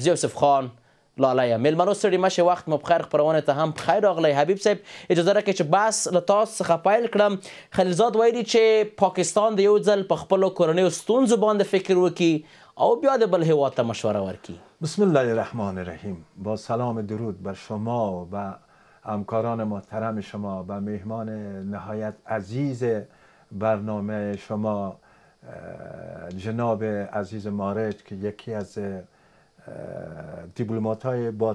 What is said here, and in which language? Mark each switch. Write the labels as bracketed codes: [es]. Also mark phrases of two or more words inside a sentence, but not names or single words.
[ps] زه یوسف خان لالیه. میلمنو ستړي مه شئ، وخت مو په خیر. خپرونې ته هم په خیر راغلی. حبیب صاحب اجازه راکړئ چې بحث له تاسو څخه پیل کړم. خلیلزاد ویلي چې پاکستان د یو ځل په خپلو کورنیو ستونزو باندې فکر وکړي او بیا د بل هیواد ته مشوره ورکړي. [ar] بسم الله الرحمن الرحیم. [fa] با سلام درود بر شما و همکاران محترم شما و مهمان نهایت عزیز برنامه شما جناب عزیز مارد که یکی از دیپلمات‌های با